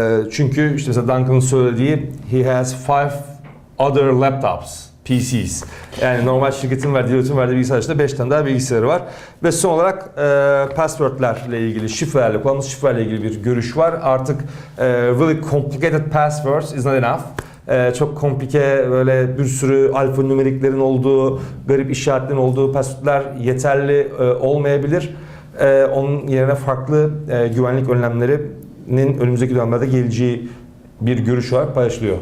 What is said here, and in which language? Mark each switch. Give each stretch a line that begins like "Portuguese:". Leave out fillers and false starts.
Turkish: Çünkü işte mesela Duncan'ın söylediği
English: he has 5 other laptops, PCs.
Turkish: Yani normal şirketin verdiği, Deloitte'in verdiği bilgisayarda 5 tane daha bilgisayarı var. Ve son olarak password'lerle ilgili, şifrelerle, kullandığımız şifrelerle ilgili bir görüş var.
English: Artık really complicated passwords is not enough.
Turkish: Çok komplike, böyle bir sürü alfanümeriklerin olduğu, garip işaretlerin olduğu password'ler yeterli olmayabilir. Onun yerine farklı güvenlik önlemlerinin önümüzdeki dönemlerde geleceği bir görüş olarak paylaşılıyor.